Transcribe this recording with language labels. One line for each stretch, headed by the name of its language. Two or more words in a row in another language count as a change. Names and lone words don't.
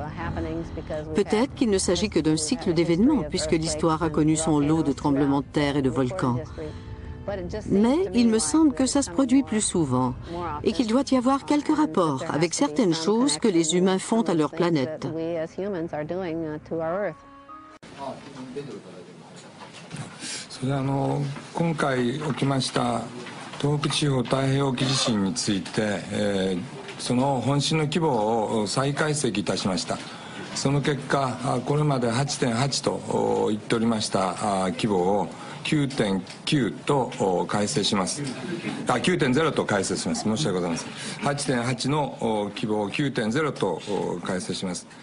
French: Peut-être qu'il ne s'agit que d'un cycle d'événements puisque l'histoire a connu son lot de tremblements de terre et de volcans. Mais il me semble que ça se produit plus souvent et qu'il doit y avoir quelques rapports avec certaines choses que les humains font à leur planète.
Japanese: それで今回起きました東北地方太平洋沖地震について、その本震の規模を再解析いたしました。その結果これまで 8.8 と言っておりました規模を 9.9 と改正します。9.0 と改正します。申し訳ございません。8.8 の規模を 9.0 と改正します。